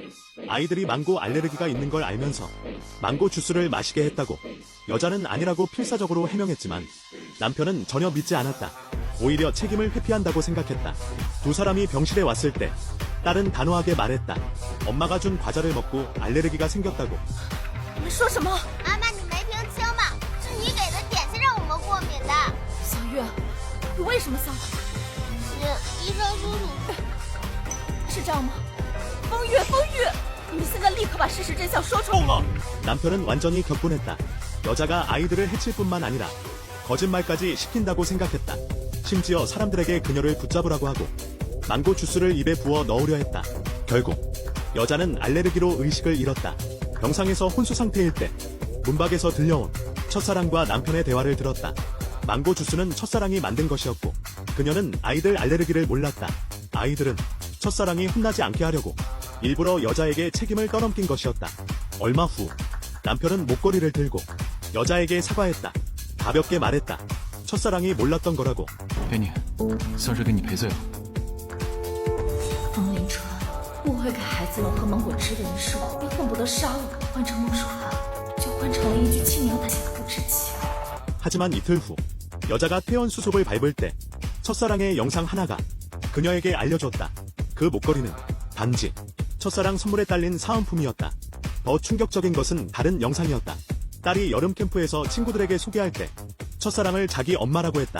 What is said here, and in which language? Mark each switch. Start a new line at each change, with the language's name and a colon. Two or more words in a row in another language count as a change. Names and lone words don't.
Korean: 아이들이 망고 알레르기가 있는 걸 알면서 망고 주스를 마시게 했다고. 여자는 아니라고 필사적으로 해명했지만 남편은 전혀 믿지 않았다. 오히려 책임을 회피한다고 생각했다. 두 사람이 병실에 왔을 때 딸은 단호하게 말했다. 엄마가 준 과자를 먹고 알레르기가 생겼다고.
Chinese: 你们说什么？妈妈，你没听清吗？是你给的点心让我们过敏的。小月，你为什么撒谎？是医生叔叔。是这样吗？风月，风月，你们现在立刻把事实真相说出来！
Korean: 남편은 완전히 격분했다. 여자가 아이들을 해칠 뿐만 아니라 거짓말까지 시킨다고 생각했다. 심지어 사람들에게 그녀를 붙잡으라고 하고 망고 주스를 입에 부어 넣으려 했다. 결국 여자는 알레르기로 의식을 잃었다. 병상에서 혼수 상태일 때 문밖에서 들려온 첫사랑과 남편의 대화를 들었다. 망고 주스는 첫사랑이 만든 것이었고 그녀는 아이들 알레르기를 몰랐다. 아이들은 첫사랑이 혼나지 않게 하려고 일부러 여자에게 책임을 떠넘긴 것이었다. 얼마 후 남편은 목걸이를 들고 여자에게 사과했다. 가볍게 말했다. 첫사랑이 몰랐던 거라고.
Chinese: 给你，算是给你赔罪了。风林川，不会给孩子们喝芒果汁的人是我，也恨不得杀了我。换成陆楚寒，就换成了一具轻描淡写的不知情。
Korean: 하지만 이틀 후 여자가 퇴원 수속을 밟을 때 첫사랑의 영상 하나가 그녀에게 알려줬다. 그 목걸이는 단지 첫사랑 선물에 딸린 사은품이었다. 더 충격적인 것은 다른 영상이었다. 딸이 여름 캠프에서 친구들에게 소개할 때 첫사랑을 자기 엄마라고 했다.